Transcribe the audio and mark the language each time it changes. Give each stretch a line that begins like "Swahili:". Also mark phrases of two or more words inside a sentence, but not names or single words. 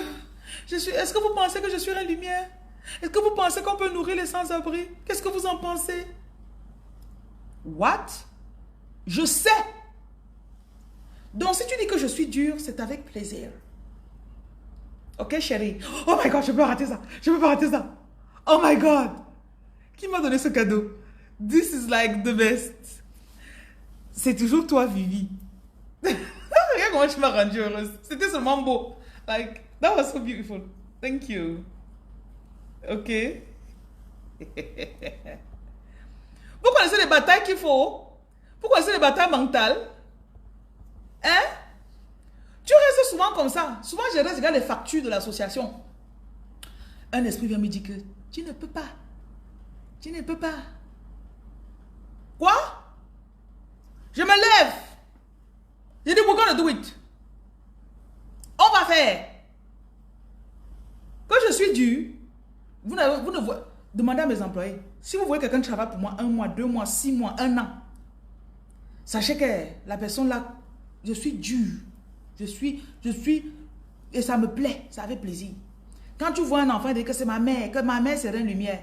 French: Est-ce que vous pensez que je suis la lumière? Est-ce que vous pensez qu'on peut nourrir les sans-abri? Qu'est-ce que vous en pensez? What? Je sais. Donc si tu dis que je suis dur, c'est avec plaisir. Ok, chérie?
English: Oh my God,
French: je peux rater ça. Je peux pas rater ça.
English: Oh my God.
French: Qui m'a donné ce cadeau?
English: This is like the best.
French: C'est toujours toi, Vivi. Regarde comment tu m'as rendue heureuse. C'était seulement beau.
English: Like, that was so beautiful. Thank you. Ok.
French: Vous connaissez les batailles qu'il faut? Vous connaissez les batailles mentales? Hein? Tu restes souvent comme ça. Souvent, je regarde les factures de l'association. Un esprit vient me dire que tu ne peux pas. Tu ne peux pas. Quoi? Je me lève. Je dis,
English: we're gonna do it.
French: va faire? Quand je suis dur, vous ne voyez... Demandez à mes employés. Si vous voyez quelqu'un qui travaille pour moi 1 mois, 2 mois, 6 mois, 1 an, sachez que la personne là, je suis dur. Je suis... Et ça me plaît, ça fait plaisir. Quand tu vois un enfant dire que c'est ma mère, c'est une lumière.